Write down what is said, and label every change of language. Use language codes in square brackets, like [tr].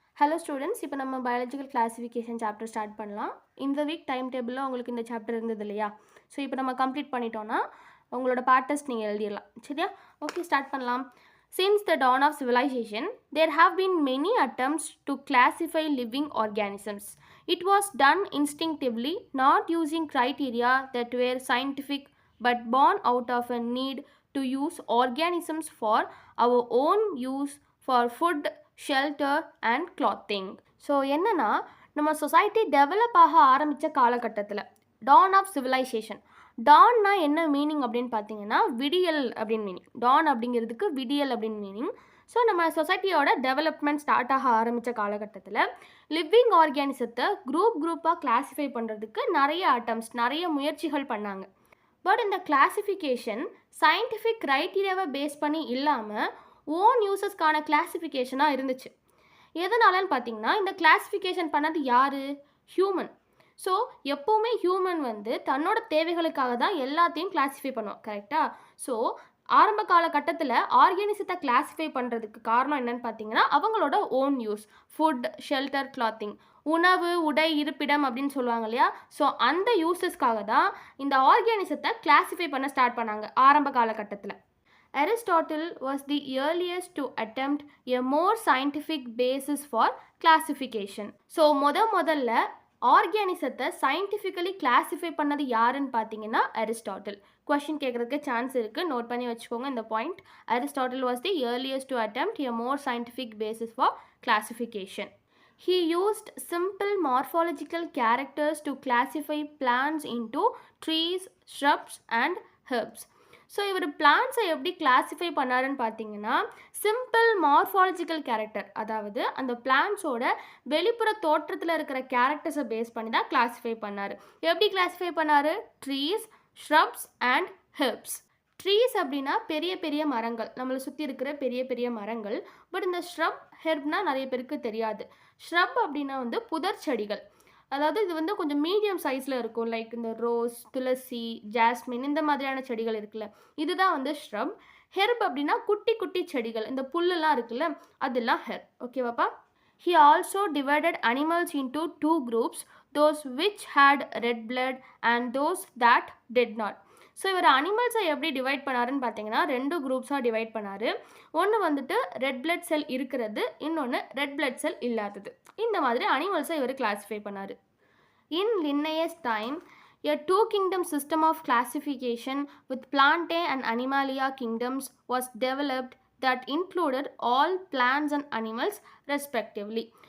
[ta] Hello students, இப்போ நம்ம biological classification chapter start பண்ணலாம். இந்த வீக் டைம் டேபிளில் உங்களுக்கு இந்த சாப்டர் இருந்தது இல்லையா? ஸோ இப்போ நம்ம கம்ப்ளீட் பண்ணிட்டோன்னா உங்களோட பார்ட் டெஸ்ட் நீங்கள் எழுதிடலாம். சரியா? ஓகே, ஸ்டார்ட் பண்ணலாம். [en] Since the dawn of civilization, there have been many attempts to classify living organisms. It was done instinctively, not using criteria that were scientific, but born out of a need to use organisms for our own use for food, shelter and clothing. [ta] So என்னன்னா, நம்ம society develop ஆக ஆரம்பித்த காலகட்டத்தில் [en] Dawn of civilization. [ta] Donna என்ன meaning அப்படின்னு பார்த்தீங்கன்னா விடியல் அப்படின்னு மீனிங். டான் அப்படிங்கிறதுக்கு விடியல் அப்படின்னு மீனிங். ஸோ நம்ம சொசைட்டியோட டெவலப்மெண்ட் ஸ்டார்ட் ஆக ஆரம்பித்த காலகட்டத்தில் லிவிங் ஆர்கானிசத்தை குரூப்பாக கிளாஸிஃபை பண்ணுறதுக்கு நிறைய முயற்சிகள் பண்ணாங்க. பட் இந்த கிளாஸிஃபிகேஷன் சயின்டிஃபிக் க்ரைட்டீரியாவை பேஸ் பண்ணி இல்லாமல் ஓன் யூசஸ்க்கான கிளாஸிஃபிகேஷனாக இருந்துச்சு. எதனாலன்னு பார்த்தீங்கன்னா, இந்த கிளாஸிஃபிகேஷன் பண்ணது யார்? ஹியூமன். ஸோ எப்போவுமே ஹியூமன் தன்னோட தேவைகளுக்காக தான் எல்லாத்தையும் கிளாஸிஃபை பண்ணுவோம், கரெக்டாக? ஸோ ஆரம்ப காலகட்டத்தில் ஆர்கானிசத்தை கிளாஸிஃபை பண்ணுறதுக்கு காரணம் என்னன்னு பார்த்தீங்கன்னா, அவங்களோட own use, food, shelter, clothing, உணவு, உடை, இருப்பிடம் அப்படின்னு சொல்லுவாங்க இல்லையா? ஸோ அந்த யூசஸ்க்காக தான் இந்த ஆர்கானிசத்தை கிளாஸிஃபை பண்ண ஸ்டார்ட் பண்ணாங்க ஆரம்ப காலகட்டத்தில். [en] Aristotle was the earliest to attempt a more scientific basis for classification. [ta] So முதல்ல ஆர்கானிசத்தை சயின்டிஃபிக்கலி கிளாஸிஃபை பண்ணது யாருன்னு பார்த்தீங்கன்னா அரிஸ்டாட்டில். கொஷின் கேட்குறதுக்கு சான்ஸ் இருக்குது, நோட் பண்ணி வச்சுக்கோங்க இந்த point. [en] Aristotle was the earliest to attempt a more scientific basis for classification. He used simple morphological characters to classify plants into trees, shrubs and herbs. [ta] So இவர் பிளான்ஸை எப்படி classify பண்ணாருன்னு பார்த்தீங்கன்னா, simple morphological character, அதாவது அந்த பிளான்ஸோட வெளிப்புற தோற்றத்தில் இருக்கிற கேரக்டர்ஸை base பண்ணி தான் கிளாஸிஃபை பண்ணார். எப்படி கிளாஸிஃபை பண்ணார்? Trees, shrubs and herbs. Trees அப்படின்னா பெரிய பெரிய மரங்கள், நம்மளை சுற்றி இருக்கிற பெரிய மரங்கள். பட் இந்த ஷ்ரப், ஹெர்ப்னா நிறைய பேருக்கு தெரியாது. ஷ்ரப் அப்படின்னா புதர் செடிகள், அதாவது இது கொஞ்சம் மீடியம் சைஸில் இருக்கும். லைக் இந்த ரோஸ், துளசி, ஜாஸ்மின் இந்த மாதிரியான செடிகள் இருக்குல்ல, இதுதான் ஷ்ரப். ஹெர்ப் அப்படின்னா குட்டி செடிகள், இந்த புல்லுலாம் இருக்குல்ல, அதெல்லாம் herb. ஓகேவாப்பா? [en] He also divided animals into two groups, those which had red blood and those that did not. [ta] So இவர் அனிமல்ஸை எப்படி டிவைட் பண்ணாருன்னு பார்த்தீங்கன்னா, 2 குரூப்ஸாக டிவைட் பண்ணார். ஒன்று ரெட் பிளட் செல் இருக்கிறது, இன்னொன்று ரெட் பிளட் செல் இல்லாதது. இந்த மாதிரி அனிமல்ஸை இவர் கிளாஸிஃபை பண்ணார். [en] In Linnaeus time, a two-kingdom system of classification with Plantae and Animalia kingdoms was developed that included all plants and animals respectively.